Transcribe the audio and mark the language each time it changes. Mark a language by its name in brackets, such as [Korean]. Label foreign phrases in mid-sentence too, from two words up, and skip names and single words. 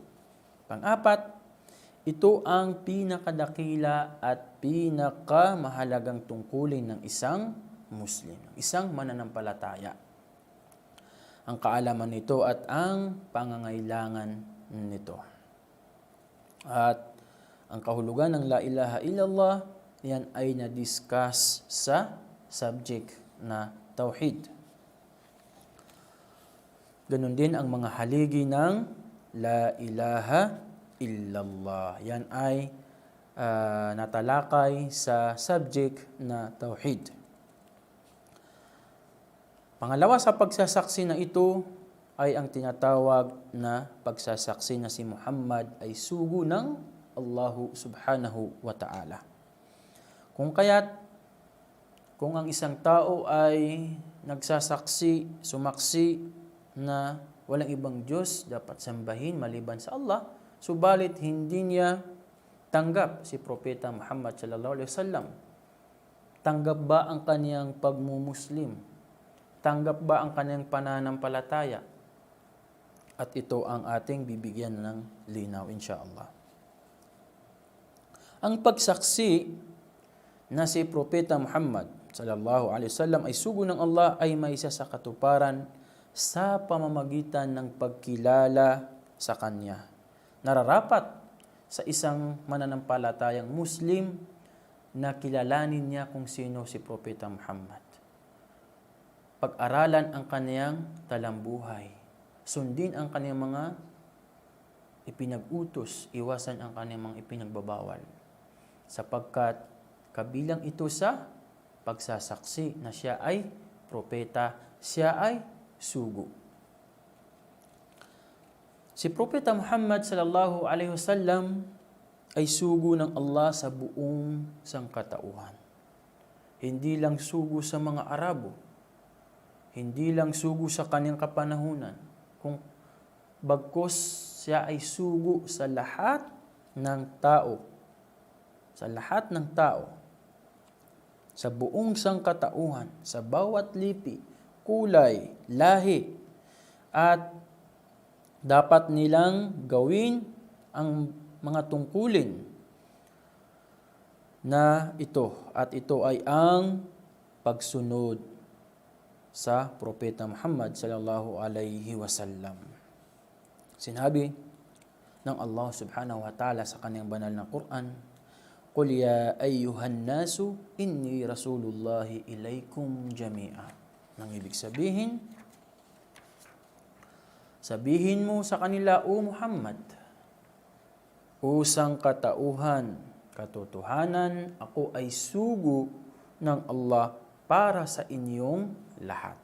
[Filipino] Pang-apat, ito ang pinakadakila at pinakamahalagang tungkulin ng isang Muslim, isang mananampalataya. Ang kaalaman nito at ang pangangailangan nito. At ang kahulugan ng [Arabic] لا إله إلا الله, [Filipino] yan ay na-discuss sa subject na tauhid. Ganun din ang mga haligi ng [Arabic] لا إله إلا الله. [Filipino] Yan ay natalakay sa subject na tauhid. Pangalawa sa pagsasaksi na ito ay ang tinatawag na pagsasaksi na si Muhammad ay sugo ng [Arabic] الله سبحانه وتعالى. [Filipino] Kung ang isang tao ay nagsasaksi, sumaksi na walang ibang Diyos dapat sambahin maliban sa Allah, subalit hindi niya tanggap si Propeta Muhammad [Arabic] صلى الله عليه وسلم, [Filipino] tanggap ba ang kaniyang pagmumuslim? Tanggap ba ang kanyang pananampalataya? At ito ang ating bibigyan ng linaw, insyaAllah. Ang pagsaksi na si Propeta Muhammad [Arabic] صلى الله عليه وسلم [Filipino] ay sugo ng Allah ay may isa sa katuparan sa pamamagitan ng pagkilala sa Kanya. Nararapat sa isang mananampalatayang Muslim na kilalanin niya kung sino si Propeta Muhammad. Pag-aralan ang kaniyang talambuhay. Sundin ang kaniyang mga ipinag-utos. Iwasan ang kaniyang mga ipinagbabawal. Sapagkat kabilang ito sa pagsasaksi na siya ay propeta, siya ay sugo. Si Propeta Muhammad [Arabic] صلى الله عليه وسلم [Filipino] ay sugo ng Allah sa buong sangkatauhan. Hindi lang sugo sa mga Arabo, hindi lang sugo sa kanyang kapanahunan, kung bagkus siya ay sugo sa lahat ng tao. Sa lahat ng tao. Sa buong sangkatauhan, sa bawat lipi, kulay, lahi, at dapat nilang gawin ang mga tungkulin na ito. At ito ay ang pagsunod sa Propeta Muhammad [Arabic] صلى الله عليه وسلم. [Filipino] Sinabi ng Allah [Arabic] سبحانه وتعالى [Filipino] sa kanyang banal na Quran, [Arabic] "قل يا أيها الناس إني رسول الله إليكم جميعا." [Filipino] Nang ibig sabihin, sabihin mo sa kanila, O Muhammad, usang katauhan, katotohanan, ako ay sugo ng Allah para sa inyong lahat.